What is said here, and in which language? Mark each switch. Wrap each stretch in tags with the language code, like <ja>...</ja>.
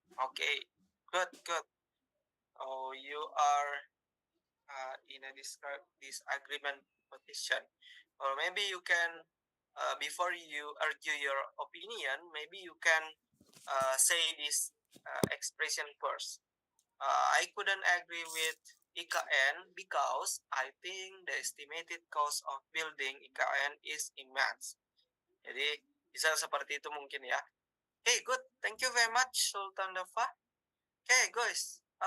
<en>Okay, good. Oh, you are in a disagreement position, or maybe you can, before you argue your opinion, maybe you can say this expression first. I couldn't agree with IKN because I think the estimated cost of building IKN is immense.</en> <id>Jadi bisa seperti itu mungkin ya.</id> <en>Hey, good. Thank you very much, Sultan Dafa. Okay, guys.</en>